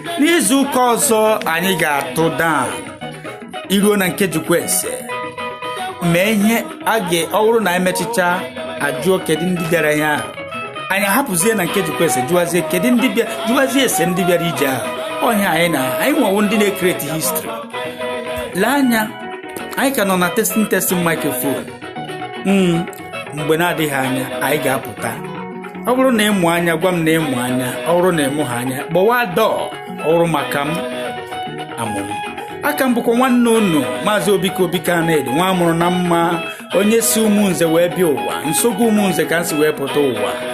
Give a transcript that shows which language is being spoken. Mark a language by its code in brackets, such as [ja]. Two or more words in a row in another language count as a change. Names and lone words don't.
[ig] N'izu ụka ọzọ, anyị ga-atụ down. Iruo na nke Jukwa Ese, mee ihe a ga, ọ bụrụ na anyị mechaa, ajụọ kedu ndị bịara ihe ahụ. Anyị ahapụzie na nke Jukwa Ese, jụwazie kedu ndị bịa, jụwazie ese ndị bịara ije ahụ. Ọ ihe anyị na, anyị nwawo ndị na-ekreti history. Lee anya, anyị ka nọ na [en] testing, testing microphone. [ig] Mm, mgbe na-adịghị anya, anyị ga-apụta. Ọ bụrụ na ị mụ anya, gwa m na ị mụ anya. Ọ bụrụ na ị mụghị anya, kpọwa dọọ. Ọ bụrụ maka m, amụ m. Aka m bụkwa nwanne unu, Maazị Obika Obika Anedi, nwa amụrụ na mma, onye si Umunze wee bịa ụwa, Nsogbu Umunze ka m si wee pụta ụwa.